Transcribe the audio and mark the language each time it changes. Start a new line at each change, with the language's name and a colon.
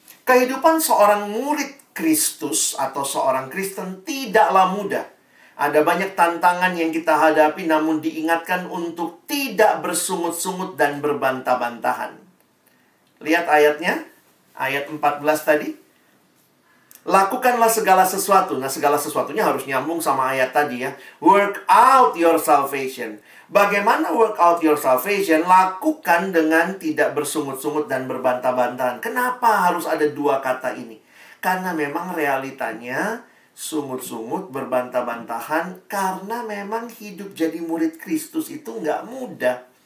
Indonesian: Kehidupan seorang murid Kristus atau seorang Kristen tidaklah mudah. Ada banyak tantangan yang kita hadapi, namun diingatkan untuk tidak bersungut-sungut dan berbantah-bantahan. Lihat ayatnya, ayat 14 tadi. Lakukanlah segala sesuatu. Nah, segala sesuatunya harus nyambung sama ayat tadi ya.
English: Work out your salvation. Bagaimana work out your salvation?
Indonesian: Lakukan dengan tidak bersungut-sungut dan berbantah-bantahan. Kenapa harus ada dua kata ini? Karena memang realitanya sungut-sungut, berbantah-bantahan, karena memang hidup jadi murid Kristus itu nggak mudah.